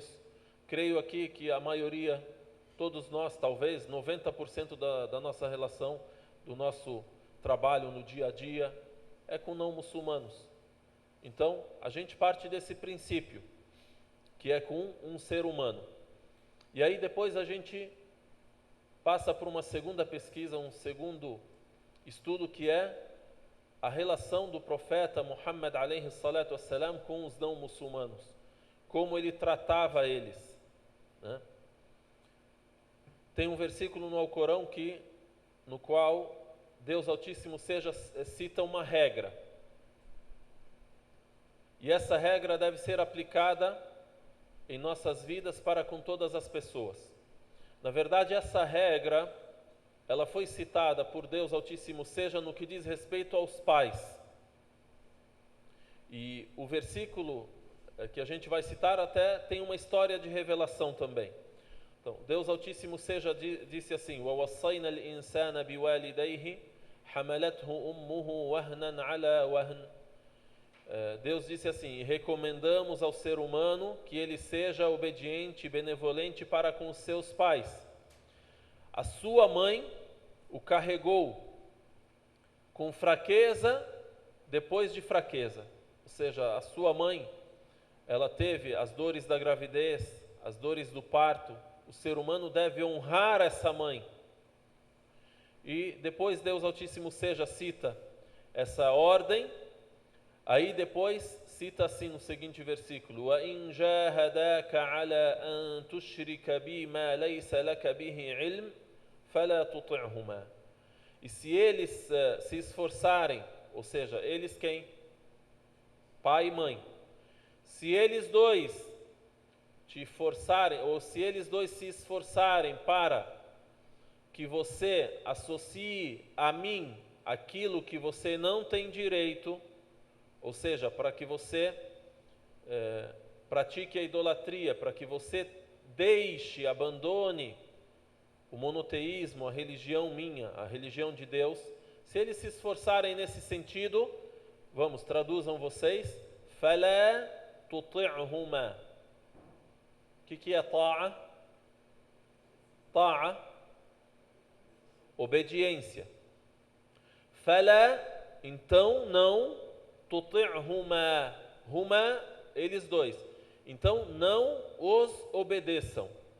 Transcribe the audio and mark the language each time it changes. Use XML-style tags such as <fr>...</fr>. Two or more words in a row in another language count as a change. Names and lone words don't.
<pt>Creio aqui que a maioria, todos nós, talvez 90% da nossa relação, do nosso trabalho no dia a dia, é com não muçulmanos. Então, a gente parte desse princípio, que é com um ser humano. E aí depois a gente passa por uma segunda pesquisa, um segundo estudo, que é a relação do profeta Muhammad</pt> <ar>عليه الصلاة والسلام</ar> <pt>com os não muçulmanos, como ele tratava eles, né? Tem um versículo no Alcorão no qual Deus Altíssimo cita uma regra, e essa regra deve ser aplicada em nossas vidas para com todas as pessoas. Na verdade, essa regra, ela foi citada por Deus Altíssimo, seja no que diz respeito aos pais. E o versículo que a gente vai citar até tem uma história de revelação também. Então, Deus Altíssimo disse assim:</pt> <ar>وَوَصَّيْنَا الْإِنسَانَ بِوَالِدَيْهِ حَمَلَتْهُ أُمُّهُ وَهْنًا عَلَى وَهْنٍ.</ar> <pt>Deus disse assim: recomendamos ao ser humano que ele seja obediente e benevolente para com os seus pais. A sua mãe o carregou com fraqueza depois de fraqueza. Ou seja, a sua mãe, ela teve as dores da gravidez, as dores do parto. O ser humano deve honrar essa mãe. E depois Deus Altíssimo cita essa ordem. Aí depois cita assim no seguinte versículo:</pt> <ar>وَإِنْ جَاهَدَاكَ عَلَىٰ أَنْ تُشْرِكَ بِي مَا لَيْسَ لَكَ بِهِ عِلْمٍ فَلَا تُطِعْهُمَا.</ar> <pt>E se eles se esforçarem, ou seja, eles quem? Pai e mãe. Se eles dois te forçarem, ou se eles dois se esforçarem para que você associe a mim aquilo que você não tem direito, ou seja, para que você pratique a idolatria, para que você deixe, abandone o monoteísmo, a religião minha, a religião de Deus, se eles se esforçarem nesse sentido, vamos, traduzam vocês,</pt> <ar>فَلَا تُطِعْهُمَا.</ar> <pt>O que é ta'a? Ta'a, obediência. فَلَا, então não,</pt> <ar>تُطِعْهُمَا، هما,</ar> <pt>eles dois. Então não os obedeçam.</pt>